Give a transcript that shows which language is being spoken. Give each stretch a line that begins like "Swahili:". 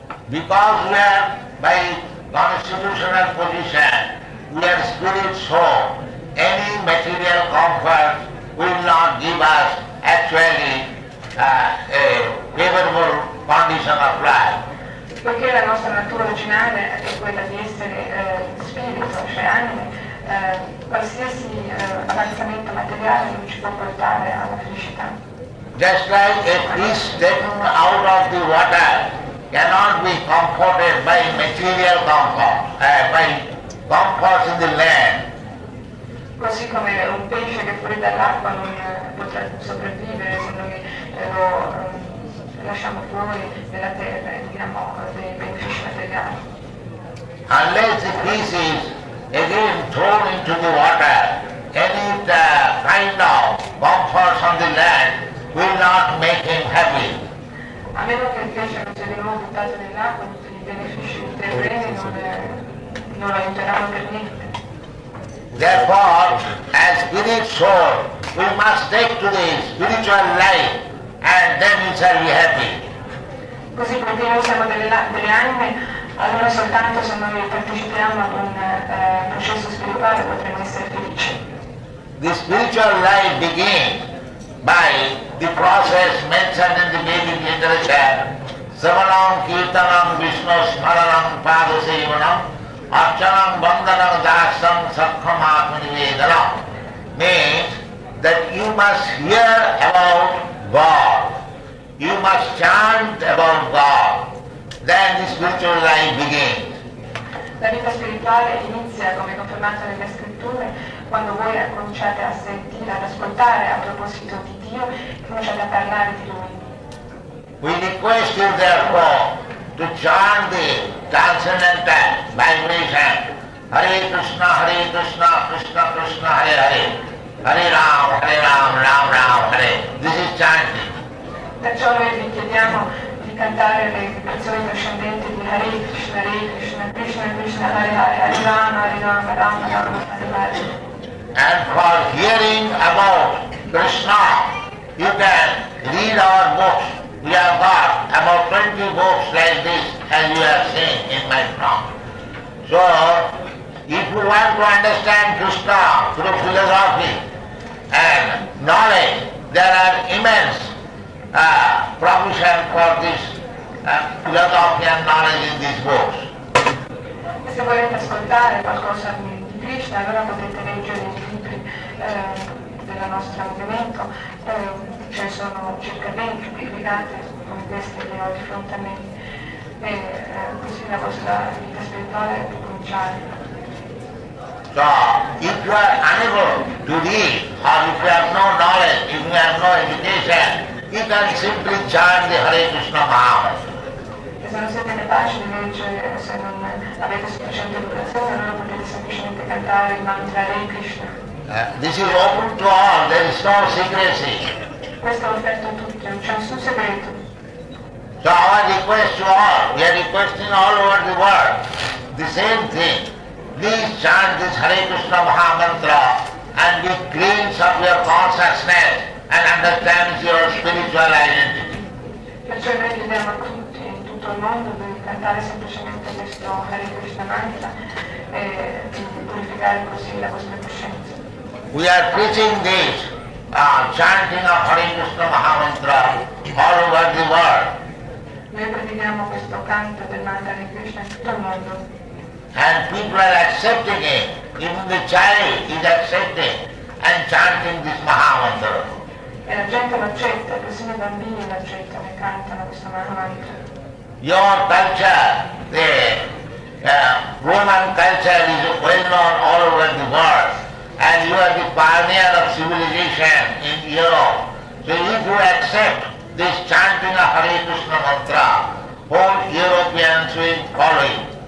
English: Because we are, by constitutional position, we are spirit soul, any material comfort will not give us actually a favorable condition of life.
Italian: Poiché la nostra natura originale è quella di essere spirito, cioè anime, qualsiasi avanzamento materiale non ci può portare alla felicità.
English: Just like a fish taken out of the water cannot be comforted by material comfort, by comforts in the land.
Italian: Così come un pesce che fuori dall'acqua non potrà sopravvivere se noi lo lasciamo fuori della terra e diamo dei benefici materiali.
English: Unless the fish is again thrown into the water, any kind of comforts on the land will not make him happy.
Italian: A meno che il pesce non sia di nuovo buttato nell'acqua, tutti i benefici terreni non lo aiuteranno per niente.
English: Therefore, as spirit soul, we must take to the spiritual life and then we shall be happy.
Italian: Così perché noi siamo delle anime, allora soltanto se noi partecipiamo ad un processo spirituale potremo essere felici.
English: The spiritual life begins by the process mentioned in the Vedic literature,
Sanskrit: Savanam Kirtanam Vishnu Smaranam Padasevanam Archanam Vandanam Dasam Sakkhamatma Nivedanam
English: means that you must hear about God. You must chant about God. Then the spiritual life begins.
Italian: La vita spirituale inizia, come confermato nelle scritture, quando voi cominciate a sentire, ad ascoltare a proposito di Dio e cominciate a parlare di Lui.
English: We request you therefore to chant the transcendental vibration Hare Krishna, Krishna Krishna, Hare Hare, Hare Ram, Ram Ram, Hare. This is chanting.
Italian: Perciò noi vi chiediamo di cantare le vibrazioni trascendenti di Hare Krishna, Krishna Krishna, Hare Hare, Hare Ram, Ram Ram, Hare Hare.
English: And for hearing about Krishna, you can read our books. We have got about 20 books like this, as you have seen in my front. So, if you want to understand Krishna through philosophy and knowledge, there are immense provision for this philosophy and knowledge in these books.
Italian: E se volete ascoltare qualcosa di Krishna, allora potete leggere i libri del nostro movimento. Ce ne sono circa 20 pubblicate come queste che ho di fronte a me. E così la vostra vita spirituale può cominciare.
English: So, if you are unable to read, or if you have no knowledge, if you have no education, you can simply chant the Hare Krishna Mahamantra.
Italian: E se non siete capaci di leggere, se non avete sufficiente educazione, allora potete semplicemente cantare il mantra Hare Krishna.
English: This is open to all, there is no secrecy.
Italian: Questo è offerto a tutti, non c'è nessun segreto.
English: So our request to all, we are requesting all over the world, the same thing. Please chant this Hare Krishna Mahamantra and be cleansed of your consciousness and understand your spiritual identity.
Italian: Perciò noi chiediamo a tutti in tutto il mondo di cantare semplicemente questo Hare Krishna Mantra e di purificare così la vostra coscienza.
English: We are preaching this chanting of Hare Krishna Mahamantra all over the world.
Italian: Noi predichiamo questo canto del mantra Hare Krishna in tutto il mondo.
English: And people are accepting it. Even the child is accepting and chanting this Mahamantra.
Italian: E la gente lo accetta, persino i bambini lo accettano e cantano questo Mahamantra.
English: Your culture, the Roman culture is well known all over the world. And you are the pioneer of civilization in Europe. So if you accept this chanting of Hare Krishna mantra, whole Europeans will follow you.